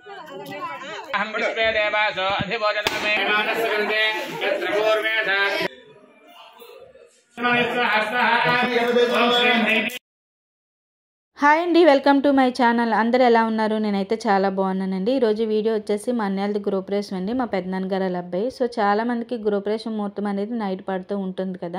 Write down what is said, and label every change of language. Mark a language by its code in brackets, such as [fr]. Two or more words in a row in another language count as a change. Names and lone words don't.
[sa] अहं विश्वे देवासो अधिभोजनं मे मानस्य कृते यत्र पूर्वेषा [te] హాయ్ అండి, [en] welcome to my channel. [te] అందరు ఎలా ఉన్నారు? నేనైతే చాలా బాగున్నానండి. ఈరోజు వీడియో వచ్చేసి మా అన్నయ్యది గృహప్రవేశం అండి, మా పెద్దనాన్నగారు వాళ్ళ అబ్బాయి. సో చాలామందికి గృహప్రవేశం ముహూర్తం అనేది నైట్ పడుతూ ఉంటుంది కదా.